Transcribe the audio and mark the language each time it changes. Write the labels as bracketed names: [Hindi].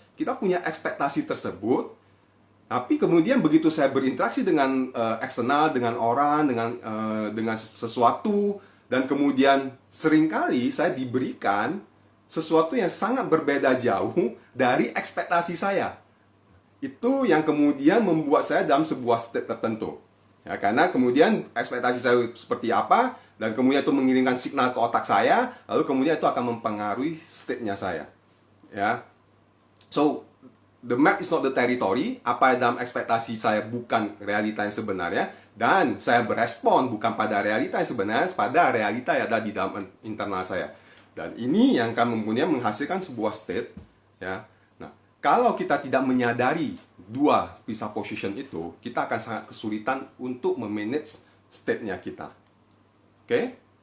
[Indonesian] Kita punya ekspektasi tersebut. Tapi kemudian begitu saya berinteraksi dengan eksternal, dengan orang, dengan sesuatu, dan kemudian seringkali saya diberikan sesuatu yang sangat berbeda jauh dari ekspektasi saya. Itu yang kemudian membuat saya dalam sebuah state tertentu. Ya, karena kemudian ekspektasi saya seperti apa, dan kemudian itu mengirimkan signal ke otak saya, lalu kemudian itu akan mempengaruhi state-nya saya. Ya. [English] So, the map is not the territory. [Indonesian] Apa dalam ekspektasi saya bukan realita yang sebenarnya, dan saya berespon bukan pada realita yang sebenarnya, pada realita yang ada di dalam internal saya. Dan ini yang akan kemudian menghasilkan sebuah state. Ya. Nah, kalau kita tidak menyadari dua presupposition itu, kita akan sangat kesulitan untuk memanage state-nya kita. Oke?